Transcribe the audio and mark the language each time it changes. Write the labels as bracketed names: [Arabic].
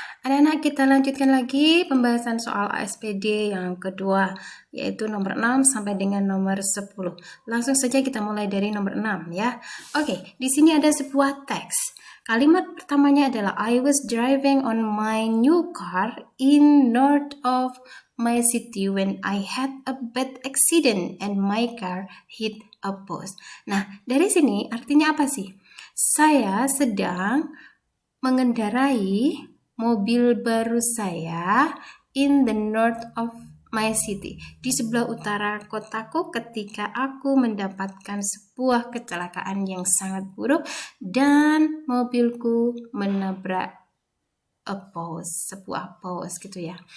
[Indonesian] Anak-anak, kita lanjutkan lagi pembahasan soal ASPD yang kedua, yaitu nomor 6 sampai dengan nomor 10. Langsung saja kita mulai dari nomor 6 ya. Oke, di sini ada sebuah teks. Kalimat pertamanya adalah [English] I was driving on my new car in north of my city when I had a bad accident and my car hit a post. [Indonesian] Nah, dari sini artinya apa sih? Saya sedang mengendarai mobil baru saya [English] in the north of my city, [Indonesian] di sebelah utara kotaku, ketika aku mendapatkan sebuah kecelakaan yang sangat buruk dan mobilku menabrak sebuah post gitu ya.